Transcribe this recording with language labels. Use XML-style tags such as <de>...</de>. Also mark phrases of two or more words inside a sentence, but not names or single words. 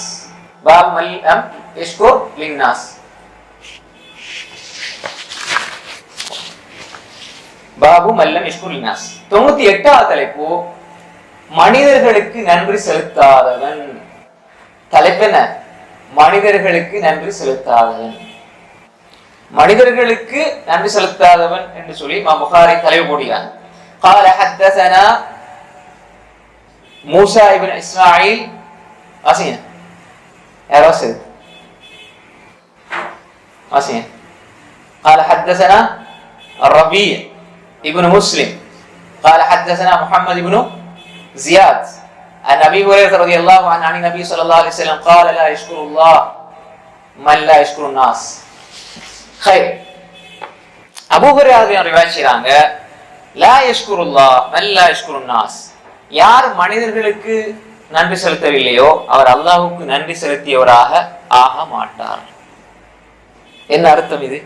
<ar>باب من لم يشكر الناس. باب من لم يشكر الناس.</ar> <ta>98வது தலைப்பு மனிதர்களுக்கு நன்றி செலுத்தாதவன். தலைப்பு என்ன? மனிதர்களுக்கு நன்றி செலுத்தாதவன். மனிதர்களுக்கு நன்றி செலுத்தாதவன் என்று சொல்லி இமாம் புகாரி தலைப்பு போடுகிறார்.</ta> <ar>قال حدثنا موسى ابن اسماعيل اسين يا راسل اسين قال حدثنا الربيع ابن مسلم قال حدثنا محمد ابن زياد عن ابي هريره رضي الله عنه عن النبي صلى الله عليه وسلم قال لا يشكر الله من لا يشكر الناس.</ar> <ta>அபூ ஹுரைரா ரிவாயத் செய்றாங்க,</ta> <ar>لا يشكر الله من لا يشكر الناس.</ar> <ta>யார் மனிதர்களுக்கு நன்றி செலுத்தவில்லையோ அவர் அல்லாஹ்வுக்கு நன்றி செலுத்தியவராக ஆக மாட்டார். என்ன அர்த்தம் இது?</ta>